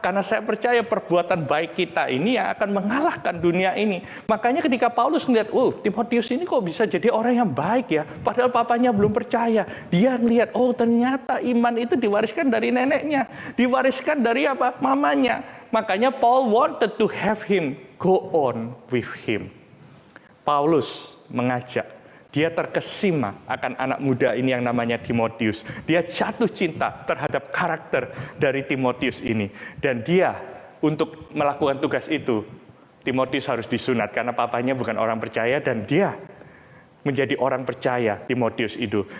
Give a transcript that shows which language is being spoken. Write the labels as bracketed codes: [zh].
[id] Karena saya percaya perbuatan baik kita ini yang akan mengalahkan dunia ini. Makanya ketika Paulus melihat, Timotius ini kok bisa jadi orang yang baik ya, padahal papanya belum percaya. Dia melihat, ternyata iman itu diwariskan dari neneknya, diwariskan dari apa? Mamanya. Makanya [en] Paul wanted to have him go on with him. [id] Paulus mengajak, dia terkesima akan anak muda ini yang namanya Timotius. Dia jatuh cinta terhadap karakter dari Timotius ini. Dan dia untuk melakukan tugas itu, Timotius harus disunat karena papanya bukan orang percaya dan dia menjadi orang percaya, Timotius itu.